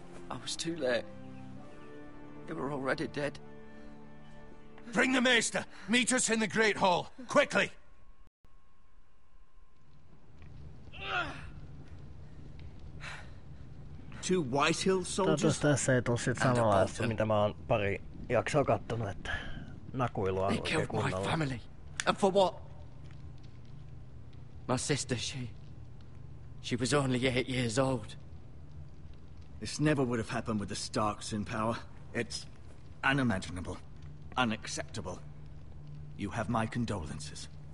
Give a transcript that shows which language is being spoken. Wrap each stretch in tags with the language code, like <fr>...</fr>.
<en>I was too late. They were already dead. Bring the maester. Meet us in the Great Hall. Quickly! Two Whitehill soldiers?</en> <fi>Toivottavasti tässä ei tuu sit samanlaista, mitä mä oon pari jaksoa kattonut, että nakuilua</fi> <en>They killed my family. And for what? My sister, she was only 8 years old. This never would have happened with the Starks in power. It's unimaginable. Unacceptable. You have my condolences.</en>